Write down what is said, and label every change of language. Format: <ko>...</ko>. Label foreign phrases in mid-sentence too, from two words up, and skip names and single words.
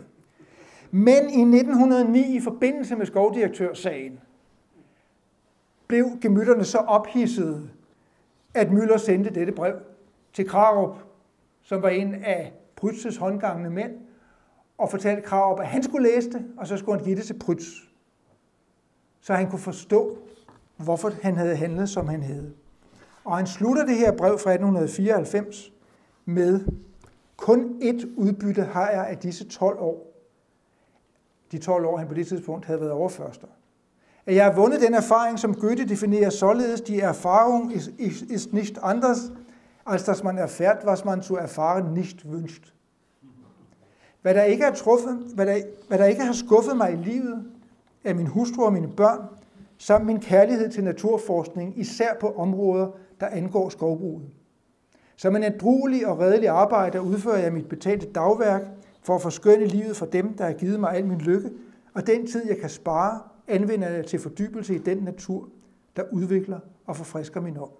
<da>Men i 1909, i forbindelse med skovdirektørsagen, blev gemytterne så ophidsede, at Müller sendte dette brev til Krarup, som var en af Prytz' håndgangne mænd, og fortalte Krarup, at han skulle læse det, og så skulle han give det til Prytz, så han kunne forstå, hvorfor han havde handlet, som han havde. Og han slutter det her brev fra 1894 med, kun ét udbytte har jeg af disse 12 år. De 12 år, han på det tidspunkt havde været overførster. At jeg har vundet den erfaring, som Goethe definerer således,</da> <de>die Erfahrung ist nicht anders, als dass man erfährt, was man zu erfahren nicht wünscht.</de> <da>Hvad der ikke har skuffet mig i livet, er min hustru og mine børn, samt min kærlighed til naturforskning, især på områder, der angår skovbruget. Som en ædruelig og redelig arbejder udfører jeg mit betalte dagværk for at forskønne livet for dem, der har givet mig al min lykke, og den tid, jeg kan spare, anvender jeg til fordybelse i den natur, der udvikler og forfrisker min ånd.</da>